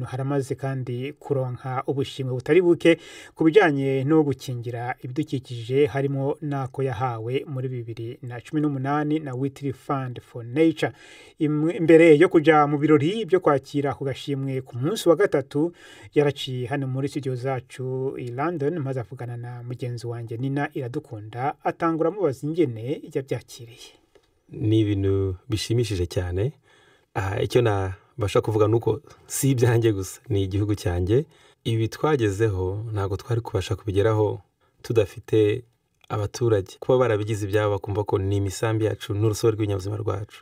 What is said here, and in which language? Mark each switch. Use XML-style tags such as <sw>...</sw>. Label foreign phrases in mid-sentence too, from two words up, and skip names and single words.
<rn>Haramaze kandi kuronka ubushimwe butari buke kubijanye no gukingira ibidukikije, harimo nako yahawe muri 2018 na Whitley Fund for Nature. Imbere yo kuja mu birori byo kwakira ku gashimwe ku munsi wa gatatu yaraciye hano muri studio zacu i London, maze avugana na mugenzi wanje Nina Iradukunda atangura mubaza ingene yabyakiriye.</rn> <rw>Ni ibintu bishimishije cyane. Icyo nabasha kuvuga nuko si ibyanjye gusa, ni igihugu cyanjye. Ibi twagezeho ntago twari kubasha kubigeraho tudafite abaturage kuba barabigize ibyabo bakumva ko ni imisambi yacu n'urusobe rw'ibinyabuzima rwacu.</rw>